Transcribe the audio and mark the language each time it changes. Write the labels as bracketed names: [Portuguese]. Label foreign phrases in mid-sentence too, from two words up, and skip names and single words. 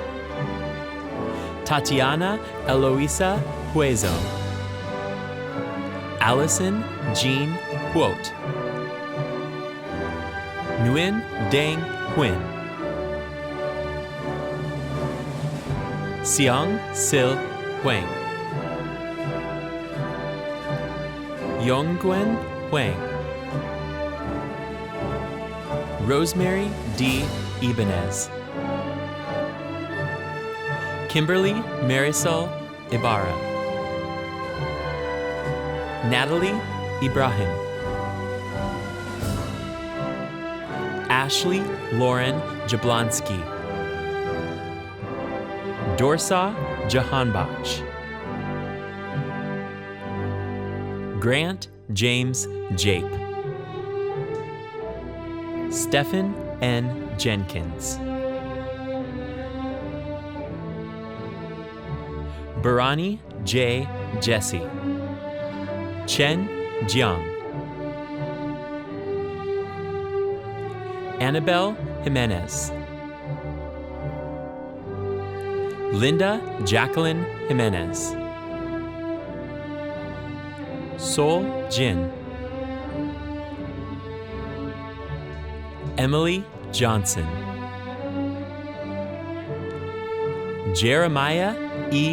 [English] Tatiana Eloisa Huezo, Allison Jean Quote, Nguyen Dang Huynh, Siang Sil Huang, Yonggwen Huang, Rosemary D. Ibanez, Kimberly Marisol Ibarra, Natalie Ibrahim, Ashley Lauren Jablonski, Dorsa Jahanbach, Grant James Jape, Stephen N. Jenkins, Barani J. Jesse, Chen Jiang, Annabelle Jimenez, Linda Jacqueline Jimenez, Sol Jin, Emily Johnson, Jeremiah E.